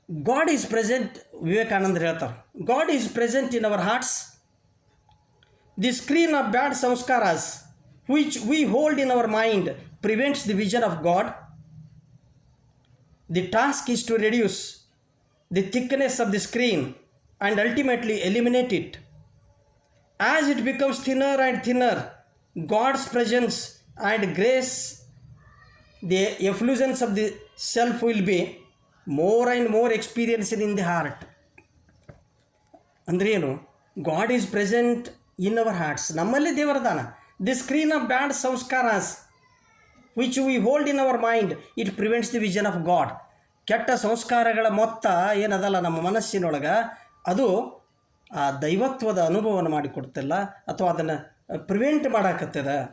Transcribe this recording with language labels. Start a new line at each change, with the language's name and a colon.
English: God is present,
Kannada: ವಿವೇಕಾನಂದರು ಹೇಳ್ತಾರೆ,
English: God is present in our hearts. The screen of bad samskaras which we hold in our mind prevents the vision of God. The task is to reduce the thickness of the screen and ultimately eliminate it. As it becomes thinner and thinner, God's presence and grace, the effulgence of the self will be more and more experienced in the heart.
Kannada: ಅಂದ್ರೆ ಏನು?
English: God is present in our hearts,
Kannada: ನಮ್ಮಲ್ಲಿ ದೇವರದಾನ.
English: The screen of bad samskaras which we hold in our mind it prevents the vision of God.
Kannada: ಕೆಟ್ಟ ಸಂಸ್ಕಾರಗಳ ಮೊತ್ತ ಏನದಲ್ಲ ನಮ್ಮ ಮನಸ್ಸಿನೊಳಗೆ, ಅದು ಆ ದೈವತ್ವದ ಅನುಭವವನ್ನು ಮಾಡಿಕೊಡ್ತಿಲ್ಲ, ಅಥವಾ ಅದನ್ನು ಪ್ರಿವೆಂಟ್ ಮಾಡಾಕತ್ತದ.